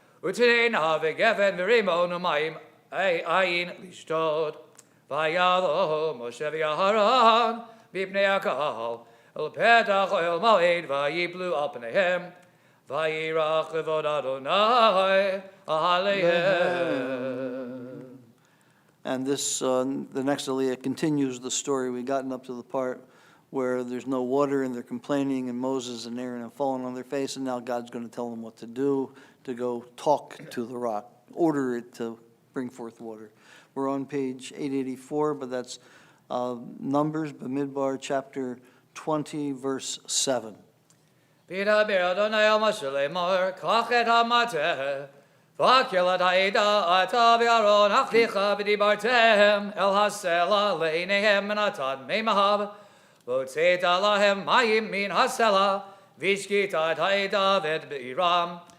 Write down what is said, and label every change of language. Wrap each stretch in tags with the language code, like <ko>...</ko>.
<he>ותננה וגפן ורימון ומים אין לשתות ויבוא משה ואהרון בפני הקהל אל פתח אוהל מועד ויפלו על פניהם וירח כבוד אדוני עליהם.</he> <en>And this, the next aliyah continues the story. We've gotten up to the part where there's no water and they're complaining, and Moses and Aaron have fallen on their face, and now God's going to tell them what to do, to go talk to the rock, order it to bring forth water. We're on page 884, but that's Numbers, Bamidbar, chapter 20, verse 7.</en> <he>וידבר אדוני אל משה לאמור, קח את המטה, והקל את העדה, אתה ואהרון אחיך, ודיברתם אל הסלע לעיניהם ונתת מימיו, והוצאת להם מים מן הסלע, והשקית את העדה ואת בעירם.</he>